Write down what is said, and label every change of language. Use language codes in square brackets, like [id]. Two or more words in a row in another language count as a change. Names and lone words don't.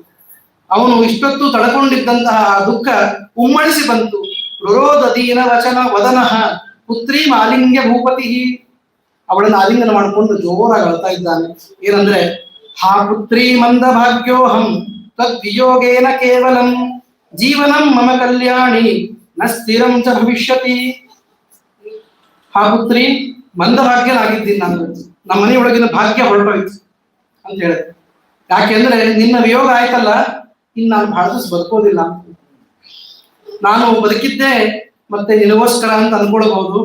[kn] ಅವನು ಇಷ್ಟೊತ್ತು ತಡ್ಕೊಂಡಿದ್ದಂತಹ ದುಃಖ ಉಮ್ಮಳಿಸಿ ಬಂತು. [sa] ರುರೋದೀನ ವಚನ ವದನಃ ಪುತ್ರಿ ಮಾಲಿಂಗ್ಯ ಭೂಪತಿ. [kn] ಅವಳನ್ನು ಆಲಿಂಗನ ಮಾಡಿಕೊಂಡು ಜೋರಾಗಿ ಅಳ್ತಾ ಇದ್ದಾನೆ. ಏನಂದ್ರೆ, [sa] ಹಾ ಪುತ್ರಿ ಮಂದ ಭಾಗ್ಯೋಹಂ ತದ್ವಿಯೋಗೇನ ಕೇವಲಂ ಜೀವನಂ ಮಮ ಕಲ್ಯಾಣಿ ನ ಸ್ಥಿರಂ ಚ ಭವಿಷ್ಯತಿ. [kn] ಹಾ ಪುತ್ರಿ, ಮಂದ ಭಾಗ್ಯನಾಗಿದ್ದೀನಿ ನಾನು, ನಮ್ಮ ಮನೆಯೊಳಗಿನ ಭಾಗ್ಯ ಹೊರಟೋಯ್ತು ಅಂತ ಹೇಳಿದೆ. ಯಾಕೆಂದ್ರೆ ನಿನ್ನ ವಿಯೋಗ ಆಯ್ತಲ್ಲ, ಇನ್ನು ನಾನು ಬಹಳ ದಿವಸ ಬದುಕೋದಿಲ್ಲ. ನಾನು ಬದುಕಿದ್ದೆ ಮತ್ತೆ ನಿನಗೋಸ್ಕರ ಅಂತ ಅನ್ಕೊಳ್ಬಹುದು.